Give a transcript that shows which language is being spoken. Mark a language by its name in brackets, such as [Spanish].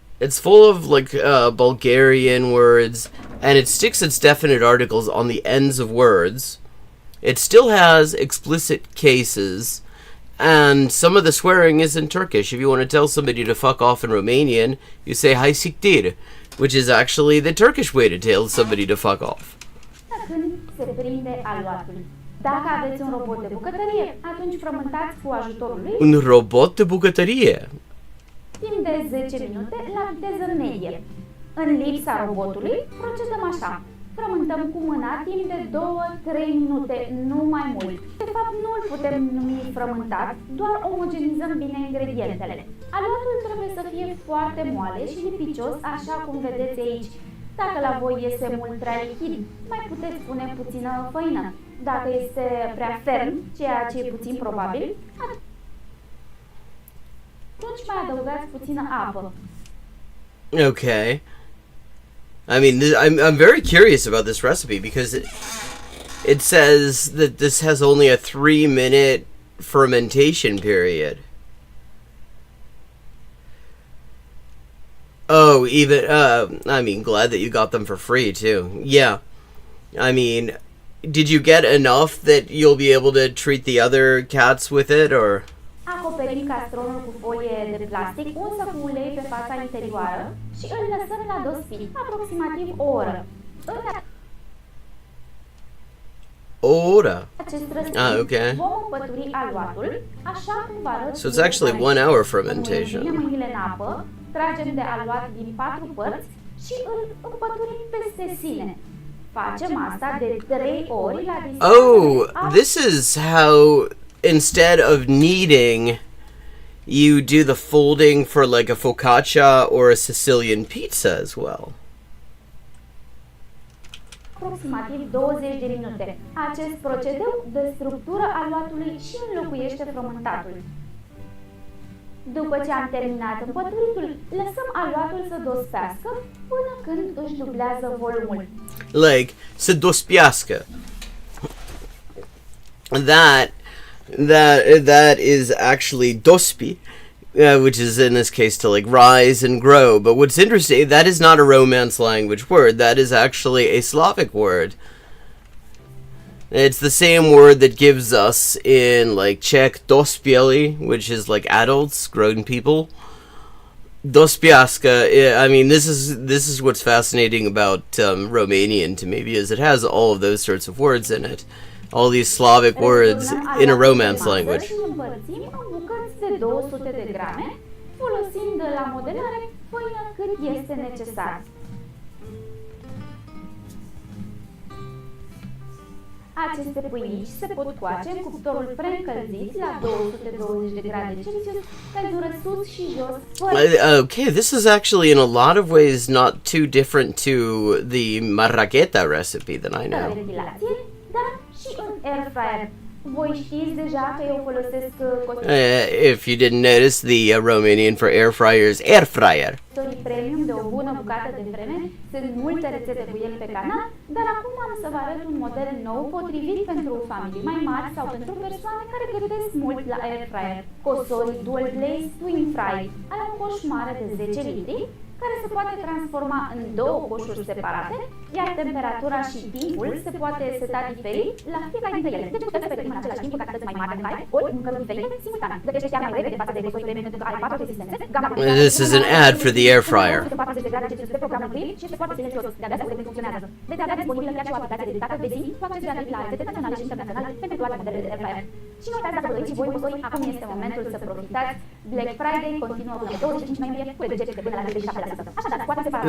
[English] It's full of like Bulgarian words, and it sticks its definite articles on the ends of words. It still has explicit cases, and some of the swearing is in Turkish. If you want to tell somebody to fuck off in Romanian, you say [Romanian] hai siktir, [English] which is actually the Turkish way to tell somebody to fuck off. [Romanian] Când se prinde aluatul. Dacă aveți un robot de bucătărie, atunci frământați cu ajutorul lui Un robot de bucătărie. timp de 10 minute la viteză medie. În lipsa robotului, procedăm așa. Frământăm cu mâna timp de 2-3 minute, nu mai mult. De fapt, nu îl putem numi frământat, doar omogenizăm bine ingredientele. Aluatul trebuie să fie foarte moale și lipicios, așa cum vedeți aici. Dacă la voi iese mult prea lichid, mai puteți pune puțină făină. Dacă este prea ferm, ceea ce e puțin probabil, atunci mai adăugați puțină apă. [English] Okay. I mean, I'm very curious about this recipe because it says that this has only a 3-minute fermentation period. Oh, even, I mean, glad that you got them for free, too. Yeah. I mean, did you get enough that you'll be able to treat the other cats with it, or? [Romanian] Acoperim castronul cu folie de plastic, unsă cu ulei pe fața interioară și îl lăsăm la dospi, aproximativ o oră. În acest răstimp [English] okay. [Romanian] vom împături aluatul, așa cum vă arăt. [English] So it's actually 1 hour fermentation. [Romanian] Punem mâinile în apă, tragem de aluat din 4 părți și îl împăturim peste sine. Facem asta de 3 ori la distanță. [English] Oh, this is how, instead of kneading, you do the folding for like a focaccia or a Sicilian pizza as well. [Romanian] Aproximativ 20 de minute. Acest procedeu dă structură aluatului și înlocuiește frământatul. După ce am terminat împăturitul, lăsăm aluatul să dospească până când își dublează volumul. [English] Like, [Romanian] să dospiască. [English] That is actually dospi, which is in this case to like rise and grow. But what's interesting, that is not a Romance language word. That is actually a Slavic word. It's the same word that gives us in like Czech dospieli, which is like adults, grown people. Dospiaska. I mean, this is what's fascinating about Romanian to me, because it has all of those sorts of words in it. All these Slavic words in a Romance language. [Romanian] Împărțim în bucăți de 200 de grame, folosind la modelare făină cât este necesar. Aceste pâinici se pot coace în cuptorul preîncălzit la 220 de grade Celsius, căldură sus și jos. [English] Okay, this is actually in a lot of ways not too different to the marraqueta recipe that I know. [Romanian] Dar și în air fryer. Voi știți deja că eu folosesc [English] If you didn't notice, the Romanian for air fryer is air fryer. [Romanian] Premium de o bună bucată de vreme, sunt multe rețete cu el pe canal, dar acum am să vă arăt un model nou potrivit pentru familii mai mari sau pentru persoane care gătesc mult la air fryer. Cosori Dual Blaze Twin Fry are un coș mare de 10 litri, care se poate transforma în 2 coșuri separate, iar temperatura și timpul se poate seta diferit la fiecare dintre ele. Deci puteți să pregătim în același timp cu cantități mai mari de mâncare, ori mâncăruri diferite simultan. Gătește chiar mai repede față de cosorii premium pentru că are 4 rezistențe. [English] This is an ad for the air fryer. [Romanian] De programul Green și este foarte silențios. De adesea uleiul funcționează. Veți avea disponibilă chiar și o aplicație dedicată pe zi cu acces gratuit la rețete naționale și internaționale pentru toate modelele de air fryer. Și nu uitați, dacă vă doriți și voi cosori, acum este momentul să profitați. Black Friday continuă până 25 noiembrie cu reduceri de până la 37%. Așadar, scoateți separat.